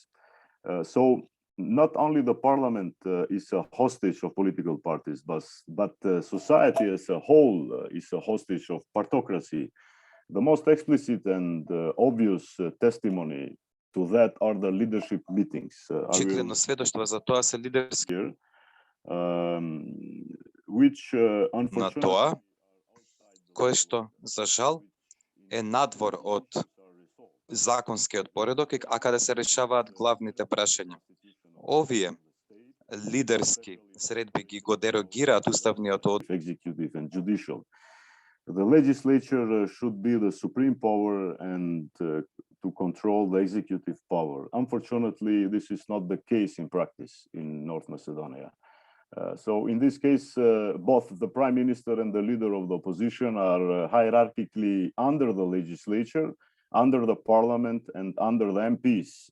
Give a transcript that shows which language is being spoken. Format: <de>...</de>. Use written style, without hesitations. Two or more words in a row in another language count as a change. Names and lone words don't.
<en>So not only the parliament is a hostage of political parties, but society as a whole is a hostage of partocracy. The most explicit and obvious testimony to that are the leadership meetings.</en> <mk>Чиклено сведоштво за тоа се лидерски</mk> <en>which</en> <mk>на тоа кој што, за жал, е надвор од законскиот поредок, а каде се решаваат главните прашања. Овие лидерски средби ги го дерогираат уставниот</mk> <en>executive and judicial. The legislature should be the supreme power and to control the executive power. Unfortunately, this is not the case in practice in North Macedonia. So in this case, both the prime minister and the leader of the opposition are hierarchically under the legislature, under the parliament, and under the MPs.</en>